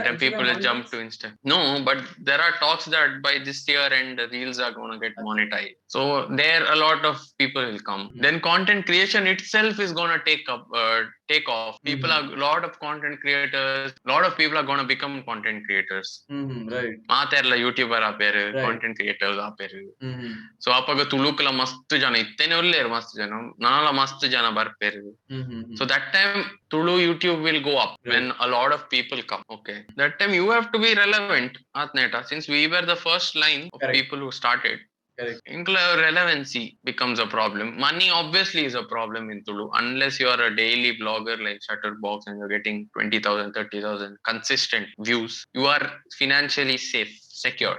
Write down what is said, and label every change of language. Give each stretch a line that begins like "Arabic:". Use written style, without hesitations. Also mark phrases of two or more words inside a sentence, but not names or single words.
English: And people will jump to Insta. No, but there are talks that by this year and the reels are going to get monetized. So there a lot of people will come. Then content creation itself is going to take off. People are a lot of content creators. A lot of people are going to become content creators. Right.
Tulu: ಮಾತಾರಲ್ಲ ಯೂಟ್ಯೂಬರ್ ಆಪೇರು,
English: content creators
Tulu: ಆಪೇರು. ಸೊ ಅಪ್ಪಾಗ ತುಳುಕಲ ಮಸ್ತ್ ಜನ ಇತ್ತೇನೆ ಒಲ್ಲೇರು, ಮಸ್ತ್ ಜನ ನಾನಲ್ಲ ಮಸ್ತ್ ಜನ ಬರ್ಪೇರು.
English: So that time Tulu YouTube will go up when a lot of people come. Okay, that time you have to be relevant atneta, since we were the first line of people who started. Correct. Relevancy becomes a problem. Money obviously is a problem in Tulu. Unless you are a daily blogger like Shutterbox and you're getting 20,000, 30,000 consistent views, you are financially safe, secured.